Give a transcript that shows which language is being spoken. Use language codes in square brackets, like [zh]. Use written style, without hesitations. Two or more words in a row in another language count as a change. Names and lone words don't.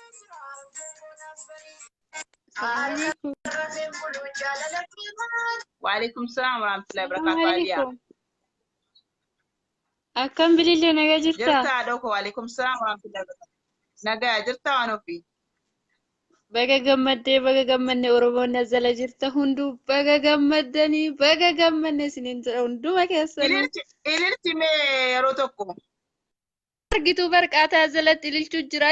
[ar] وعليكم السلام ورحمة الله وبركاته. [om] Akkam bilillee nagaa jirta? Jirta doko [ar] وعليكم السلام ورحمة الله وبركاته. [om] Nagaa jirta waan ofii. Baga gammadne Oromoon azala jirta hunduu baga gammadne isiniin jedha hunduma keessanuu. Ililchi mee yeroo tokko. Argituu barqaataa jalatti ililchuu jira.